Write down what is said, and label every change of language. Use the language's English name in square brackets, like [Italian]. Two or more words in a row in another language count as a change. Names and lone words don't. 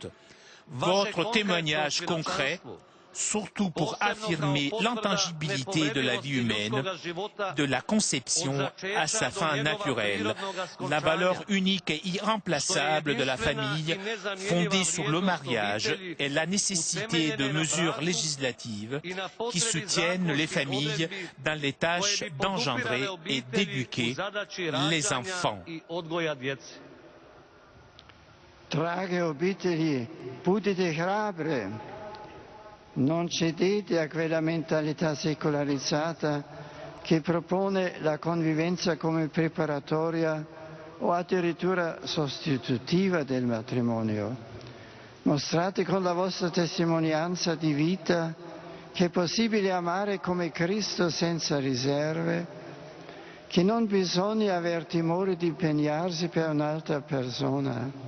[French] Votre témoignage concret, surtout pour affirmer l'intangibilité de la vie humaine, de la conception à sa fin naturelle, la valeur unique et irremplaçable de la famille fondée sur le mariage et la nécessité de mesures législatives qui soutiennent les familles dans les tâches d'engendrer et d'éduquer les enfants. [Croatian] Drage obitelji, budite hrabre, [Italian] non cedete a quella mentalità secolarizzata che propone la convivenza come preparatoria o addirittura sostitutiva del matrimonio. Mostrate con la vostra testimonianza di vita che è possibile amare come Cristo senza riserve, che non bisogna aver timore di impegnarsi per un'altra persona.